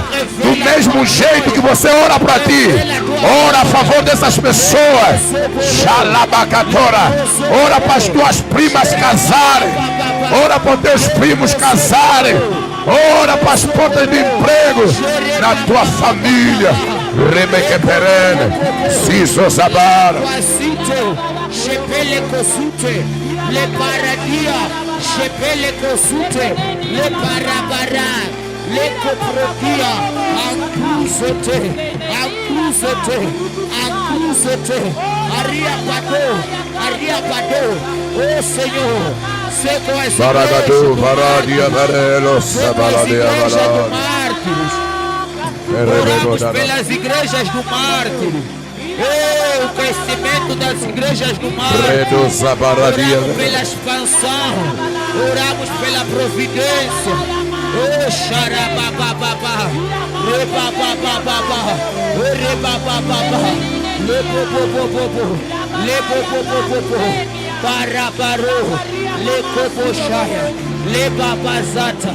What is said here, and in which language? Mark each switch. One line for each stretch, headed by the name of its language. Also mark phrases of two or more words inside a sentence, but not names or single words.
Portuguese: Do mesmo jeito que você ora para ti, ora a favor dessas pessoas. Xalabacatora. Ora para as tuas primas casarem. Ora para os teus primos casarem. Ora para as portas de emprego na tua família. Rebeque perene. Ciso Zabara. Shepele kosute, le paradia, shepele kosute, le parabara, le coprodia, acruzete, aria pado, oh Senhor, seco as igrejas do mártires, oramos pelas igrejas do mártires. O crescimento das igrejas do mar. Oramos pela expansão. Oramos pela providência. Xarababababa. Rebabababa. Rebabababa. Lebobobobobo. Lebobobobobo. Parabarô. Lecoboxaia. Lebabazata.